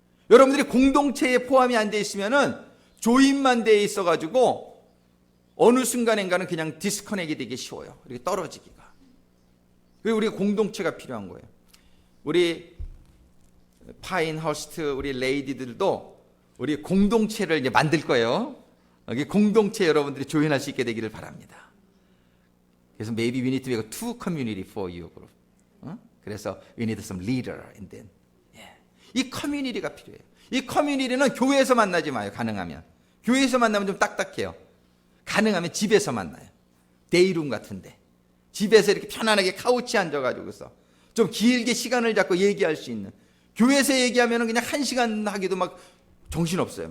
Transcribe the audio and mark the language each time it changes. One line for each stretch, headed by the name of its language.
Korean: 여러분들이 공동체에 포함이 안 돼 있으면은 조인만 돼 있어 가지고 어느 순간인가는 그냥 디스커넥이 되기 쉬워요. 이렇게 떨어지기가. 그리고 우리가 공동체가 필요한 거예요. 우리 파인허스트 우리 레이디들도 우리 공동체를 이제 만들 거예요. 여기 공동체 여러분들이 조인할 수 있게 되기를 바랍니다. 그래서
English: maybe we need to make a two community for you group. 그래서 we need some leader and then.
Korean: 이 커뮤니티가 필요해요. 이 커뮤니티는 교회에서 만나지 마요. 가능하면 교회에서 만나면 좀 딱딱해요. 가능하면 집에서 만나요. 데이룸 같은데 집에서 이렇게 편안하게 카우치에 앉아가지고서 좀 길게 시간을 잡고 얘기할 수 있는. 교회에서 얘기하면 그냥 1시간 하기도 막 정신없어요.